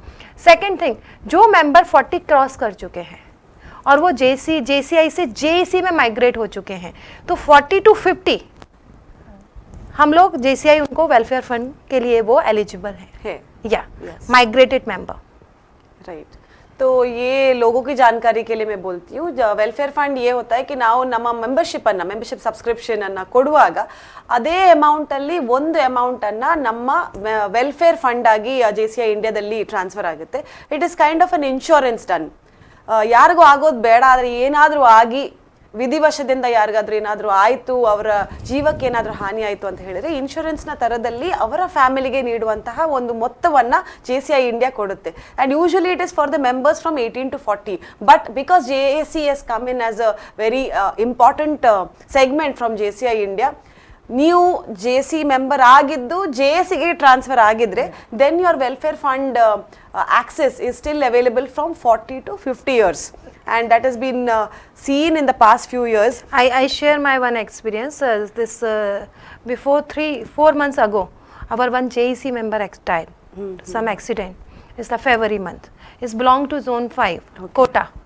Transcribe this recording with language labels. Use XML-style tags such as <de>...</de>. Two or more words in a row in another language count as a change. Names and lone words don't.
<en>second thing,</en> <hi>जो मेंबर 40 क्रॉस कर चुके हैं और वो JCI से JAC में माइग्रेट हो चुके हैं तो 40 to 50 हम लोग JCI उनको</hi> <en>welfare fund</en> <hi>के लिए वो एलिजिबल है या</hi> <en>migrated member.</en> <hi>राइट, तो ये लोगों की जानकारी के लिए मैं बोलती हूँ,</hi> <en>welfare fund</en> <hi>ये होता है कि</hi> <kn>ನಾವು ನಮ್ಮ</kn> <en>membership subscription</en> <kn>ಅನ್ನ ಕೊಡುವಾಗ ಅದೇ ಅಮೌಂಟ್ ಅಲ್ಲಿ ಒಂದು ಅಮೌಂಟ್ ಅನ್ನ ನಮ್ಮ</kn> <en>welfare fund</en> <kn>ಆಗಿ JCI ಇಂಡಿಯಾದಲ್ಲಿ ಟ್ರಾನ್ಸ್ಫರ್ ಆಗುತ್ತೆ.</kn> <en>it is kind of an insurance done.</en> <kn>ಯಾರಿಗೂ ಆಗೋದು ಬೇಡ, ಆದರೆ ಏನಾದರೂ ಆಗಿ ವಿಧಿವಶದಿಂದ ಯಾರಿಗಾದ್ರೂ ಏನಾದರೂ ಆಯಿತು, ಅವರ ಜೀವಕ್ಕೆ ಏನಾದರೂ ಹಾನಿ ಆಯಿತು ಅಂತ ಹೇಳಿದ್ರೆ ಇನ್ಶೂರೆನ್ಸ್ನ ಥರದಲ್ಲಿ ಅವರ ಫ್ಯಾಮಿಲಿಗೆ ನೀಡುವಂತಹ ಒಂದು ಮೊತ್ತವನ್ನು JCI ಇಂಡಿಯಾ ಕೊಡುತ್ತೆ.</kn> <en>and usually it is for the members from 18 to 40. but because JAC has come in as a very important segment from JCI ಇಂಡಿಯಾ,</en> <kn>ನೀವು JC ಮೆಂಬರ್ ಆಗಿದ್ದು JACಗೆ ಟ್ರಾನ್ಸ್ಫರ್ ಆಗಿದ್ರೆ</kn> <en>then your welfare fund access is still available from 40 to 50 years, and that has been seen in the past few years. I share my one experience. Before 4 months ago, our one JAC member died. Some accident. It's the February month. It's belong to Zone 5, Kota.</en>